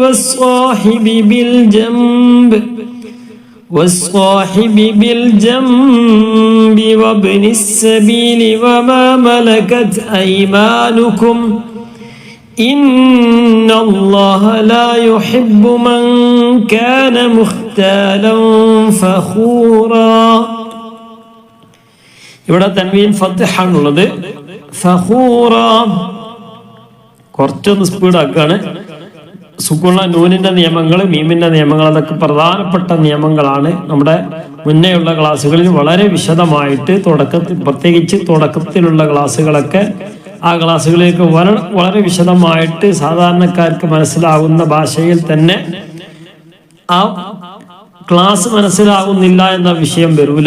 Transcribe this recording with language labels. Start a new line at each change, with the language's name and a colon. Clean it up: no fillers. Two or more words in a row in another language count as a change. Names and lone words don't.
Arabic: والصاحب بالجنب وابن السبيل وما ملكت أيمانكم إن الله لا يحب من كان مختالا فخورا.
Malayalam: ഇവിടെ തൻവീൻ ഫത്ഹാണുള്ളത്. ഫഖൂറ കുറച്ചൊന്ന് സ്പീഡാക്കാണ്. സുക്കൂണ നൂനിന്റെ നിയമങ്ങൾ, മീമിന്റെ നിയമങ്ങൾ, അതൊക്കെ പ്രധാനപ്പെട്ട നിയമങ്ങളാണ്. നമ്മുടെ മുന്നേയുള്ള ക്ലാസ്സുകളിൽ വളരെ വിശദമായിട്ട് പ്രത്യേകിച്ച് തുടക്കത്തിലുള്ള ക്ലാസ്സുകളൊക്കെ ആ ക്ലാസ്സുകളിലേക്ക് വളരെ വിശദമായിട്ട് സാധാരണക്കാർക്ക് മനസ്സിലാകുന്ന ഭാഷയിൽ തന്നെ ആ ക്ലാസ് മനസ്സിലാകുന്നില്ല എന്ന വിഷയം വരൂല.